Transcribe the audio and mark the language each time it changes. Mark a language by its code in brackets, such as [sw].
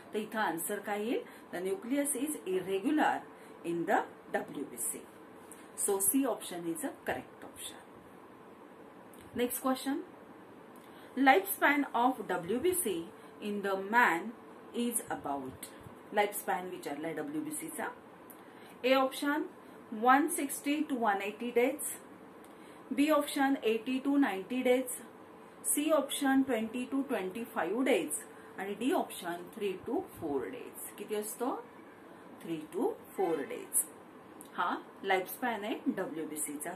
[mr] तर इथं आन्सर काय येईल? [en] The nucleus is irregular in the WBC. So C option is a correct option. Next question, life span of WBC in the man is about. [mr] Life span विचारलाय WBC चा. [en] A option 160 to 180 days, B option 80 to 90 days, C option 20 to 25 days आणि D option 3 to 4 days. [mr] किती असतो? [en] 3 to 4 days. [mr] हा life span आहे WBC चा.